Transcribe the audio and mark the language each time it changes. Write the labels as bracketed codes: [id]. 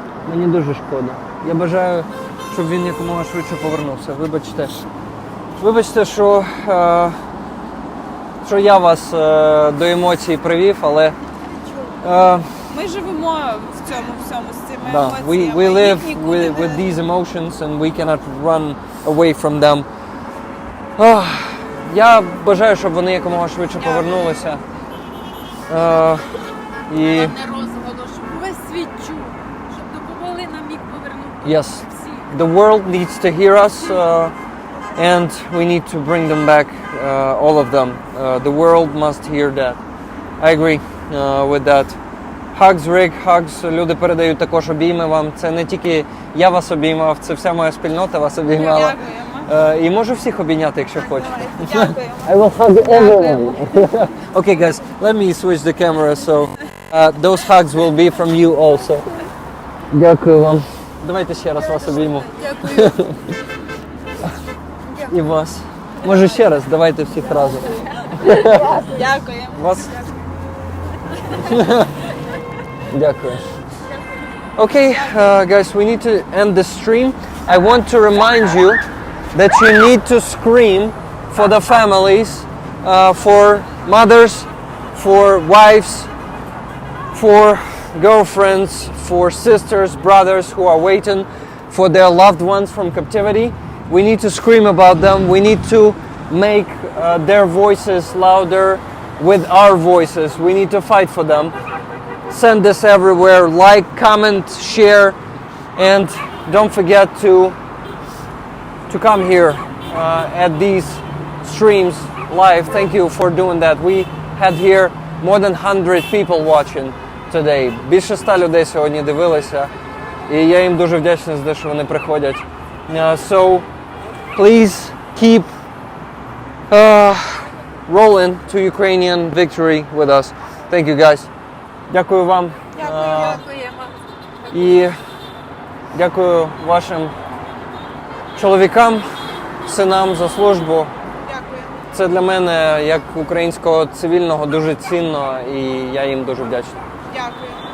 [uk] Мені дуже шкода. Я бажаю, щоб він якомога швидше повернувся. Вибачте. Вибачте, що я вас до емоцій привів, але Ми живемо в цьому всьому з цими да, емоціями. [en] we live [uk] Їх нікуди [en] with [uk] не- [en] these emotions and we cannot run away from them. [uk] Я бажаю, щоб вони якомога швидше повернулися. І Не розголошу, весь світ чув, щоб допомогли нам їх повернути. [en] yes, [uk] Всі. [en] the world needs to hear us and we need to bring them back, all of them. The world must hear that. I agree with that. Hugs, Rick, hugs. [uk] Люди передають також обійми вам. Це не тільки я вас обіймав, це вся моя спільнота вас обіймала. Дякуємо. І можу всіх обійняти, якщо хочете. Дякуємо. [en] I will hug everyone. Okay, guys, let me switch the camera, so those hugs will be from you also. [uk] Дякую вам. Давайте ще раз вас обійму. Дякую. І вас. Може ще раз, давайте всіх разом. Дякуємо. Вас. Дякую. [en] Okay, guys, we need to end the stream. I want to remind you that you need to scream for the families, for mothers, for wives, for girlfriends, for sisters, brothers who are waiting for their loved ones from captivity. We need to scream about them. We need to make their voices louder with our voices. We need to fight for them. Send this everywhere. Like, comment, share, and don't forget to come here at these streams live. Thank you for doing that. We had here more than 100 people watching today. [uk] Більше 100 людей сьогодні дивилися, і я їм дуже вдячний за те, що вони приходять. [en] So please keep rolling to Ukrainian victory with us. Thank you, guys. [uk] Дякую вам. Дякуємо. І дякую вашим чоловікам, синам за службу. Дякую. Це для мене, як українського цивільного, дуже цінно, і я їм дуже вдячний. Дякую.